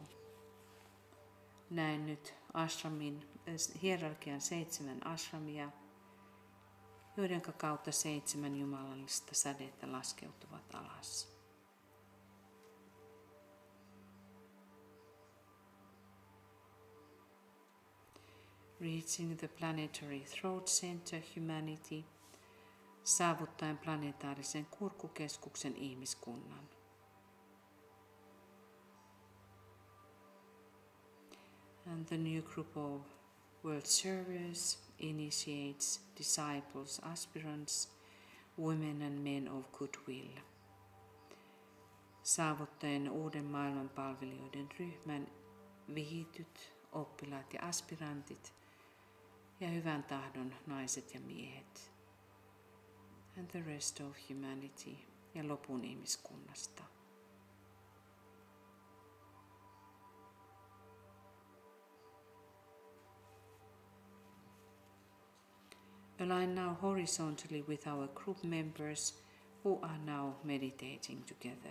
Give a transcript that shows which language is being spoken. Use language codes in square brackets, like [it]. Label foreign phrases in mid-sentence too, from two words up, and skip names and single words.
[fi] Näen nyt hierarkian 7 ashramia, joiden kautta 7 jumalallista sädettä laskeutuvat alas. [en] Reaching the planetary throat center humanity, [fi] saavuttaen planetaarisen kurkkukeskuksen ihmiskunnan. [en] And the new group of world servers, initiates, disciples, aspirants, women and men of goodwill. [fi] Saavuttaen uuden maailman palvelijoiden ryhmän vihityt, oppilaat ja aspirantit ja hyvän tahdon naiset ja miehet. [en] And the rest of humanity [fi] ja lopun ihmiskunnasta. [en] Align now horizontally with our group members who are now meditating together.